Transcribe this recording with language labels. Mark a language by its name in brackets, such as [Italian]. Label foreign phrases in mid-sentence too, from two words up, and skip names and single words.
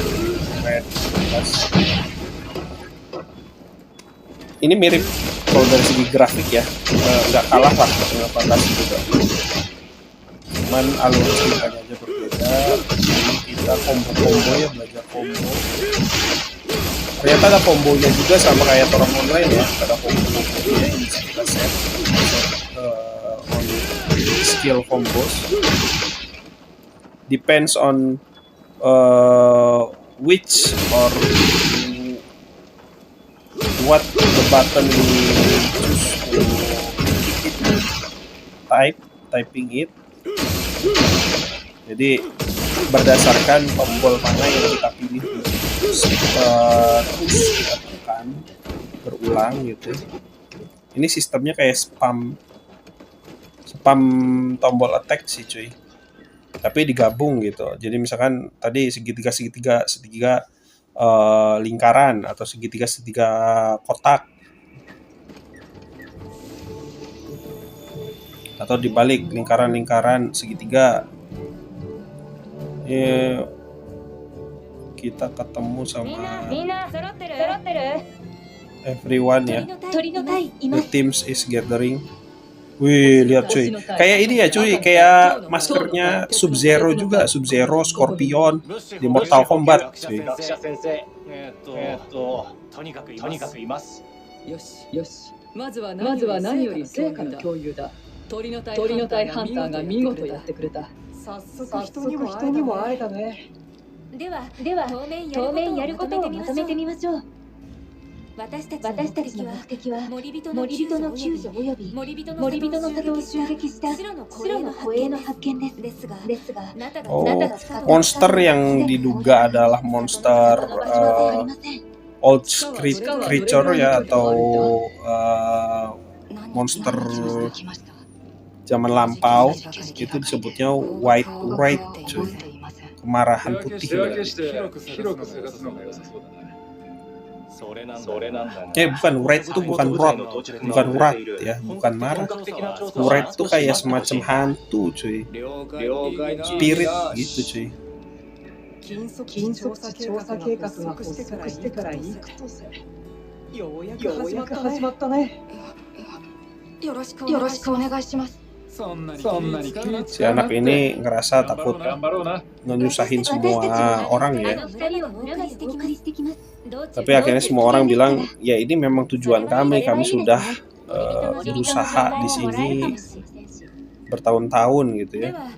[Indonesian] Ini mirip kalau dari segi grafik ya, nggak kalah lah dengan Fantasi juga. Cuman alur ceritanya aja berbeda. Ini kita combo ya, belajar combo. Ternyata ada kombonya juga sama kayak Torang Online ya, ada combo-kombonya yang bisa kita [English] set on skill combos. Depends on which or what the button we choose to typing it. [Indonesian] Jadi berdasarkan tombol mana yang kita pilih terus kita tekan berulang gitu. Ini sistemnya kayak spam tombol attack sih cuy. Tapi digabung gitu. Jadi misalkan tadi segitiga lingkaran atau segitiga kotak, atau dibalik lingkaran segitiga. Kita ketemu sama everyone ya. [English] The teams is gathering. [Indonesian] Wih, lihat cuy. Kayak ini ya cuy, kayak maskernya Sub-Zero juga, Sub-Zero, Scorpion di Mortal Kombat cuy. [Japanese] よしまずは何より成果の共有だ。鳥の体ハンターが見事やってくれた。早速人にも会えたね。では当面やることをまとめてみましょう。私たちの目的は森人の救助および森人の里を襲撃した白の護衛の発見ですが [Indonesian] monster yang diduga adalah monster [English] old creature [Indonesian] ya, atau monster zaman lampau, itu disebutnya [English] white wraith, [Indonesian] kemarahan putih. Bukan wraith itu bukan wrath ya, bukan marah. Wraith itu kayak semacam hantu cuy, spirit gitu cuy. [Japanese] 金属調査計画が発足してから幾年ようやく始まったね。よろしくお願いします。 [Indonesian] Si anak ini ngerasa takut nyusahin semua orang ya. Tapi akhirnya semua orang bilang, ya ini memang tujuan kami sudah berusaha di sini bertahun-tahun gitu ya.